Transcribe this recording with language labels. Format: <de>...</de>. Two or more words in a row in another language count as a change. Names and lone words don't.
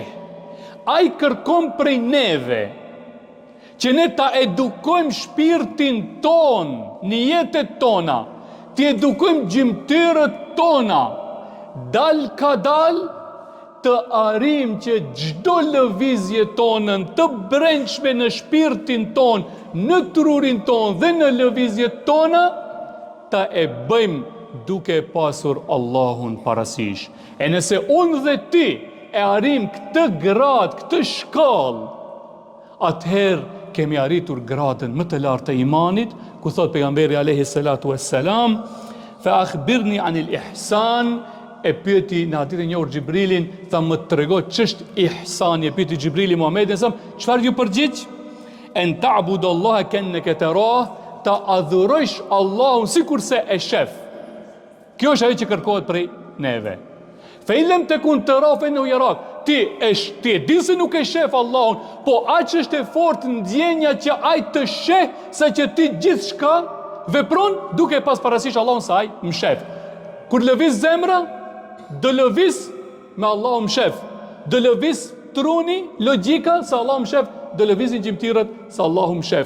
<sq>Ai kërkon prej neve që ne ta edukojmë shpirtin ton, niyetet tona, të edukojmë gjymtyrët tona, dal ka dal, të arim që gjdo lëvizje tonën të brendshme në shpirtin ton, në trurin ton dhe në lëvizje tona, ta e bëjmë duke pasur Allahun parasysh. E nëse unë dhe ti e arim këtë gradë, këtë shkallë, atëherë kemi arritur gradën më të lartë të imanit, ku thot pejgamberi</sq> <ar>عليه الصلاة والسلام, فأخبرني عن الإحسان,</ar> <sq>e pyeti në hadithin e njohur Xhibrilin, tha më trego ç'është ihsani, e pyeti Xhibrili Muhamedit, çfarë ju përgjigj?</sq> <ar>أن تعبد الله كأنك تراه,</ar> <sq>ta adhurosh Allahun sikurse e shef. Kjo është ajo që kërkohet prej neve.</sq> <ar>فإن لم تكن تراه فإنه يراك.</ar> <sq>Ti e di se nuk e shef Allahun, po aq është e fortë ndjenja që ai të sheh, sa që ti gjithçka vepron duke pas parasysh Allahun se ai më shef. Kur lëviz zemra, do lëviz me Allahun më shef. Do lëviz truni, logjika se Allahu më shef, do lëvizin gjimtirët se Allahu më shef.</sq>